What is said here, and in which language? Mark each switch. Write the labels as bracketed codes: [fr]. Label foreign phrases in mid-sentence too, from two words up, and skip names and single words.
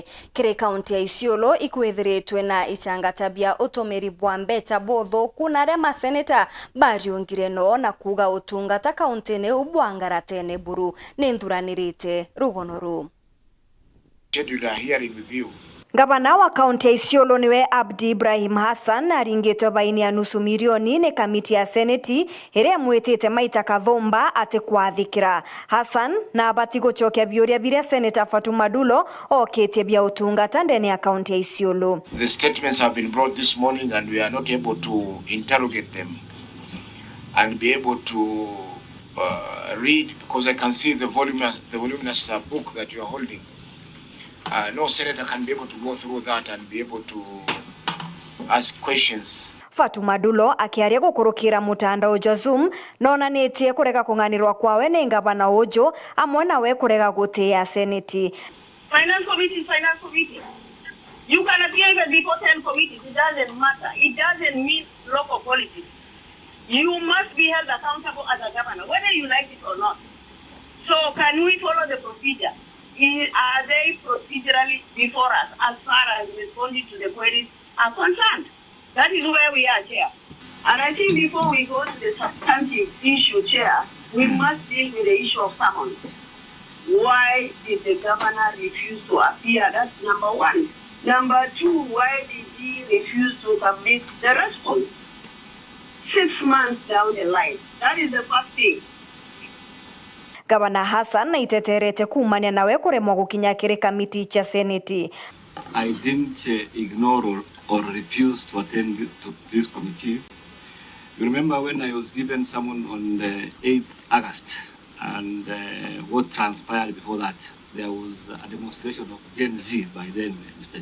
[mer] Kiri kaunti ya Isiolo ikwithiritwe na ichangata bia utumiri bwa mbeca buthuku na ria maseneta bariungire no na kuga utungata kaunti-ini ubwa ngaratene buru ni nthuranirite rugono ru. Gavana wa kaunti ya Isiolo niwe Abdi Ibrahim Hassan aringitwe baini ya nusu milioni ni kamiti ya seneti iria mwitite maita kathumba ati kwathikira. Hassan na abati gucokia biuria biria Senator Fatuma Dulo okitie bia utungata ndene ya kaunti ya Isiolo. [en] The statements have been brought this morning and we are not able to interrogate them and be able to read because I can see the voluminous book that you are holding. No senator can be able to go through that and be able to ask questions. [mer] Fatuma Dulo akiaria gukurukira mutandao jwa Zoom nonanitie kurega kunganirwa kwawe ni gavana ujo amwe nawe kurega gutia seneti. [en] Finance committee is finance committee. You can appear even before 10 committees. It doesn't matter. It doesn't mean local politics. You must be held accountable as a governor, whether you like it or not. So can we follow the procedure? Are they procedurally before us as far as responding to the queries are concerned? That is where we are, Chair. And I think before we go to the substantive issue, Chair, we must deal with the issue of summons. Why did the governor refuse to appear? That's number one. Number two, why did he refuse to submit the response? 6 months down the line. That is the first thing. [mer] Gavana Hassan na iteterete kumania nawe kuremwa gukinya kiri kamiti cha seneti. [en] I didn't ignore or refuse to attend to this committee. You remember when I was given someone on the 8th August and what transpired before that? There was a demonstration of Gen Z by then, Mr.